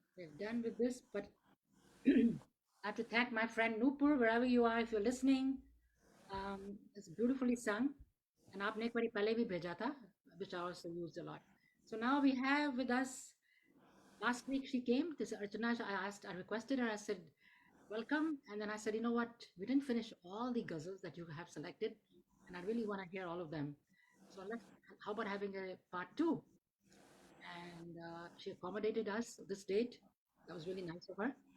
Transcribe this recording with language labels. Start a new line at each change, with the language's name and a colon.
English: We're done with this, but I have to thank my friend Nupur, wherever you are, if you're listening. It's beautifully sung. And
Hindi: आपने एक बारी पहले भी भेजा था,
English: which I also used a lot. So now we have with us, last week she came, this Archana, I requested her, I said, welcome. And then I said, you know what, we didn't finish all the ghazals that you have selected, and I really want to hear all of them. So how about having a part two? And she accommodated us this date. That was really nice of her.